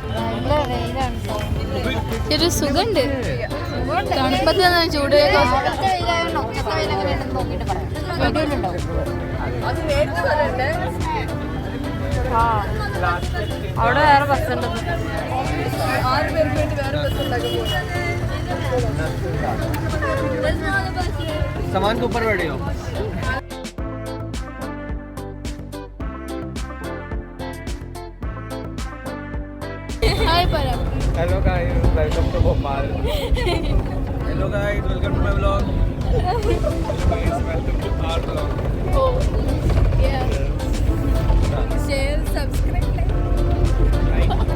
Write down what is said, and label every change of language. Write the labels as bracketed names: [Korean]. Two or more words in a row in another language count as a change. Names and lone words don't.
[Malayalam] ഒരു സുഖമുണ്ട്. തണുപ്പത്ത് ചൂട് അവിടെ വേറെ ബസ്സുണ്ട്. 6 പേർക്ക് വേണ്ടി വേറെ ബസ് ഉണ്ടാക്കി [Hindi] सामान के ऊपर बैठे हो. [Malayalam] ഹായ് പരം. [English] Hello guys, welcome to Bhopal. Hello guys, welcome to my vlog. Hello guys, welcome to our vlog. Oh, yeah. Share, subscribe, like.